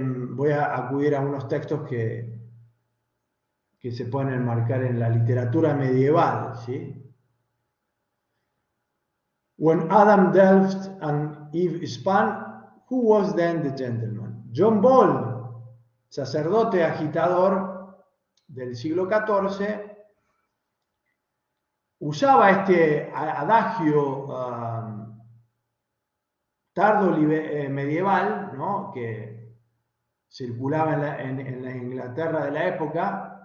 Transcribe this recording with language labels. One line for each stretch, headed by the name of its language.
Spanish: Voy a acudir a unos textos que que se pueden enmarcar en la literatura medieval, ¿sí?
English: When Adam delved and Eve span, who was then the gentleman?
Spanish: John Ball, sacerdote agitador del siglo XIV, usaba este adagio tardo medieval, ¿no?, que circulaba en la Inglaterra de la época.